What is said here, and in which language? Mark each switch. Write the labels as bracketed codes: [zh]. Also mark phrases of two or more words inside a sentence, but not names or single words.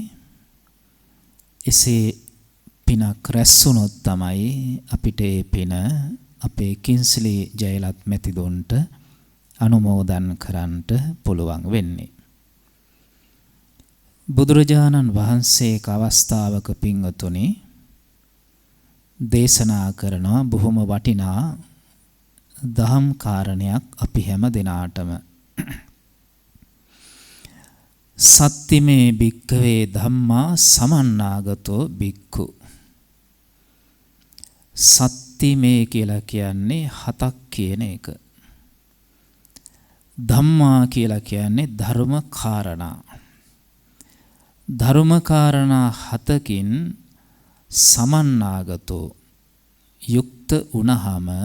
[si] එසේ පිනක් රැස්ුනොත් තමයි අපිට ඒ පින අපේ කින්ස්ලි ජයලත් මැතිතුන්ට අනුමෝදන් කරන්නට පුළුවන් වෙන්නේ. බුදුරජාණන් වහන්සේක අවස්ථාවක පින්වතුනි දේශනා කරනවා බොහොම වටිනා දහම් කාරණයක් අපි හැම දිනාටම [pi] සත්තිමේ භික්ඛවේ ධම්මා සමන්නාගතෝ භික්ඛු. [si] සත්තිමේ කියලා කියන්නේ හතක් කියන එක. ධම්මා කියලා කියන්නේ ධර්ම කාරණා. ධර්ම කාරණා හතකින් සමන්නාගතෝ යුක්ත වුණහම